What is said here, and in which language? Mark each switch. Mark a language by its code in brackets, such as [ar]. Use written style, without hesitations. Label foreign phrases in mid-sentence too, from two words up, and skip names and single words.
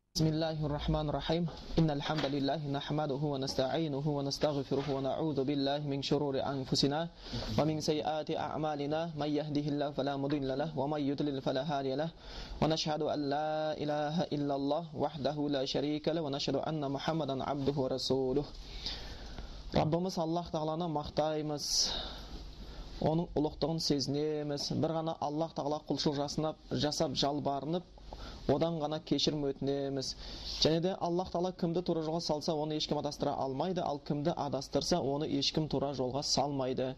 [ar] بسم الله الرحمن الرحيم إن الحمد لله نحمده ونستعينه ونستغفره ونعوذ بالله من شرور أنفسنا ومن سيئات أعمالنا من يهده الله فلا مضل له ومن يضلل فلا هادي له ونشهد أن لا إله إلا الله وحده لا شريك له ونشهد أن محمدا عبده ورسوله. [kk] Rabbimiz Alloh taolani maqtaymiz. Оның ұлықтығын сезінеміз. Бір ғана Аллах тағала құлшылық жасап жалбарынып, одан ғана кешірім өтінеміз. Және де Аллах тағала кімді тура жолға салса, оны ешкім адастыра алмайды, ал кімді адастырса, оны ешкім тура жолға салмайды.